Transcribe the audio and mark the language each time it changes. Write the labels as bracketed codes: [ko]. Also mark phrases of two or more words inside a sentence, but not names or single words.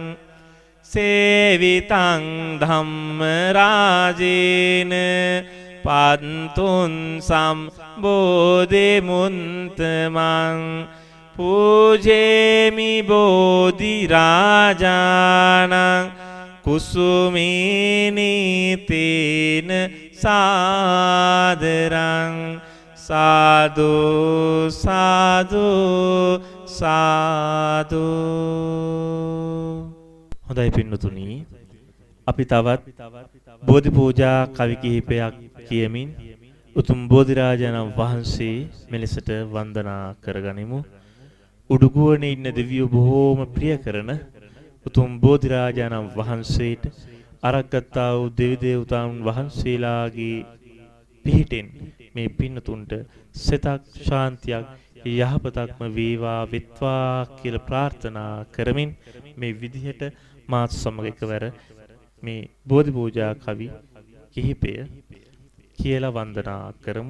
[pi] සේවිතං ධම්ම රාජේන පන්තුන් සම්බෝධි මුන්තමං පූජේමි බෝධි රාජානං කුසුමේනිතේන සාදරං සාදු සාදු සාදු. [si] හොඳයි පින්නතුනි, අපි තවත් බෝධි පූජා කවි කිහිපයක් කියමින් උතුම් බෝධිරාජාණන් වහන්සේ මෙලෙසට වන්දනා කරගනිමු. උඩුගුවනේ ඉන්න දෙවියෝ බොහෝම ප්‍රිය කරන උතුම් බෝධිරාජාණන් වහන්සේට අරක්ගත්තා වූ දෙවි දේවතාවුන් වහන්සේලාගේ පිහිටෙන් මේ පින්නතුන්ට සිතක් ශාන්තියක් යහපතක්ම වේවා වෙත්වා කියලා ප්‍රාර්ථනා කරමින් මේ විදිහට මාත් සමග එකවර මේ බෝධි පූජා කවි කිහිපය කියලා වන්දනා කරමු.